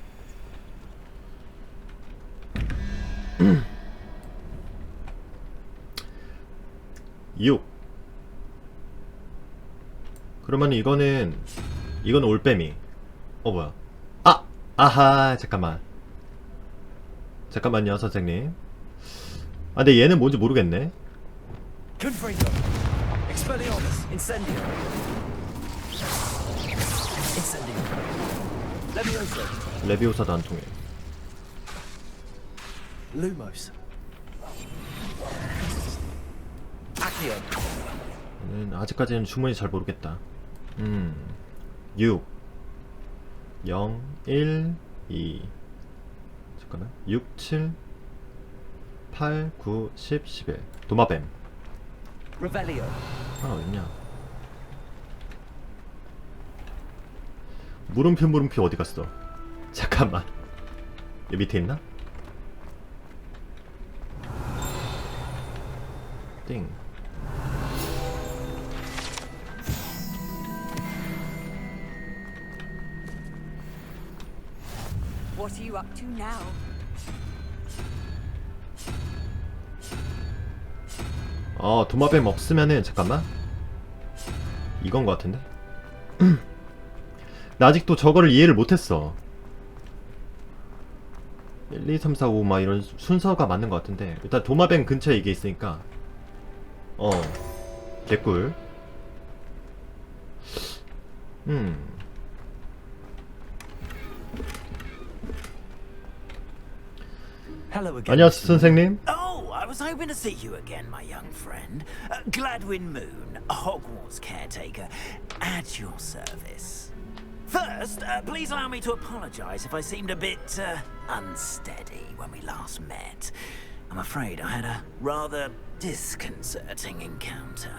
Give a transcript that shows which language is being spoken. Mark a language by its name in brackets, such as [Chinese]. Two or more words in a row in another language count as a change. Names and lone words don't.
[Korean] 6. 그러면 이건 올빼미. 뭐야? 아하, 잠깐만요, 선생님. 근데 얘는 뭔지 모르겠네. [English] Confringo. Expelliarmus. Incendio. Incendio. Leviosa. [Korean] 레비오사도 안 통해. [English] Lumos. Accio. [Korean] 아직까지는 주문이 잘 모르겠다. 6 0 1 2 잠깐만. 6 7 8 9 10 11 도마뱀. [English] Revelio. [Korean] 어딨냐? 물음표 어디 갔어? 잠깐만. 여기 밑에 있나? 띵. [English] What are you up to now? [Korean] 도마뱀 없으면은 잠깐만. 이건 것 같은데? 나 아직도 저거를 이해를 못했어. 1, 2, 3, 4, 5 막 이런 순서가 맞는 것 같은데 일단 도마뱀 근처에 이게 있으니까 개꿀. [English] Hello again. [Korean] 안녕하세요, 선생님. [English] Oh, I was hoping to see you again, my young friend. Gladwin Moon, a Hogwarts caretaker, at your service. First, please allow me to apologize if I seemed a bit unsteady when we last met. I'm afraid I had a rather disconcerting encounter.